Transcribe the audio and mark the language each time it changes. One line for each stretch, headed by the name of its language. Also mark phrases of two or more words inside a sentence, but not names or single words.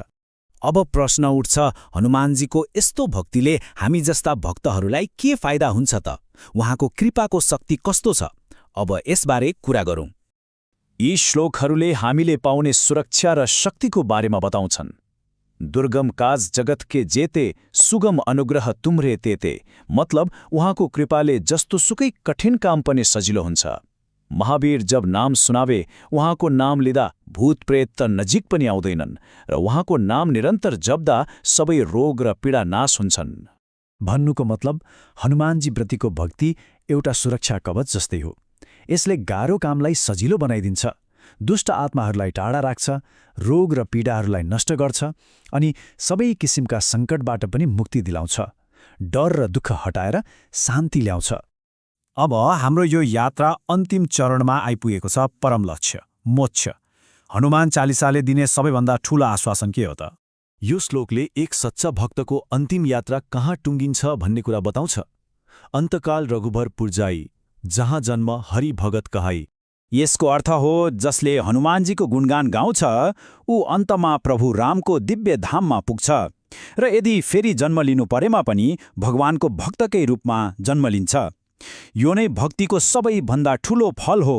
Nepali: अब प्रश्न उठ्छ, हनुमानजीको यस्तो भक्तिले हामी जस्ता भक्तहरूलाई के फाइदा हुन्छ त? उहाँको कृपाको शक्ति कस्तो छ? अब यसबारे कुरा गरौं। यी श्लोकहरूले हामीले पाउने सुरक्षा र शक्तिको बारेमा बताउँछन्।
Awadhi: दुर्गम काज जगत के जेते सुगम अनुग्रह तुम्रे तेते,
Nepali: मतलब उहाँको कृपाले जस्तो सुकै कठिन काम पनि सजिलो हुन्छ।
Awadhi: महावीर जब नाम सुनावे
Nepali: उहाँको नाम लिँदा भूत प्रेत त नजिक पनि आउँदैनन् र उहाँको नाम निरन्तर जप्दा सबै रोग र पीडा नाश हुन्छन्। भन्नुको मतलब हनुमानजी प्रतिको भक्ति एउटा सुरक्षा कवच जस्तै हो। यसले गाह्रो कामलाई सजिलो बनाइदिन्छ, दुष्ट आत्माहरूलाई टाढा राख्छ, रोग र पीडाहरूलाई नष्ट गर्छ अनि सबै किसिमका सङ्कटबाट पनि मुक्ति दिलाउँछ, डर र दुःख हटाएर शान्ति ल्याउँछ। अब हाम्रो यो यात्रा अन्तिम चरणमा आइपुगेको छ, परम लक्ष्य मोक्ष। हनुमान चालिसाले दिने सबैभन्दा ठूलो आश्वासन के हो त? यो श्लोकले एक सच्चा भक्तको अन्तिम यात्रा कहाँ टुङ्गिन्छ भन्ने कुरा बताउँछ।
Awadhi: अन्तकाल रघुबर पुर्जाई, जहाँ जन्म हरि भगत कहाई।
Nepali: यसको अर्थ हो जसले हनुमानजीको गुणगान गाउँछ ऊ अन्तमा प्रभु रामको दिव्य धाममा पुग्छ र यदि फेरि जन्म लिनु परेमा पनि भगवानको भक्तकै रूपमा जन्म लिन्छ। यो नै भक्तिको सबैभन्दा ठूलो फल हो।